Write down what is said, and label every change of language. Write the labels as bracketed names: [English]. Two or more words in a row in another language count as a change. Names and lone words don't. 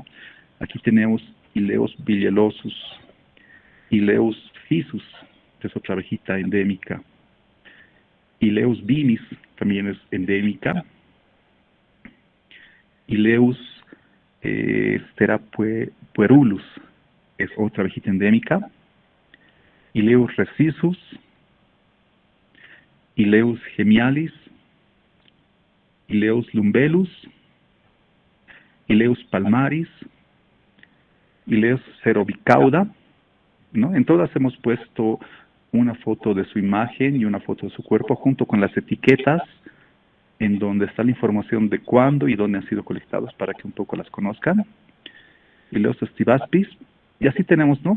[Spanish] Aquí tenemos Ileus villosus, Ileus physus, que es otra abejita endémica. Ileus vinis, también es endémica. Ileus sterapuerulus, es otra abejita endémica. Ileus recisus, Ileus gemialis, Ileus lumbellus, Ileus palmaris, Ileus cerobicauda, ¿no? En todas hemos puesto una foto de su imagen y una foto de su cuerpo junto con las etiquetas en donde está la información de cuándo y dónde han sido colectados para que un poco las conozcan. Ileus estivaspis, y así tenemos, ¿no?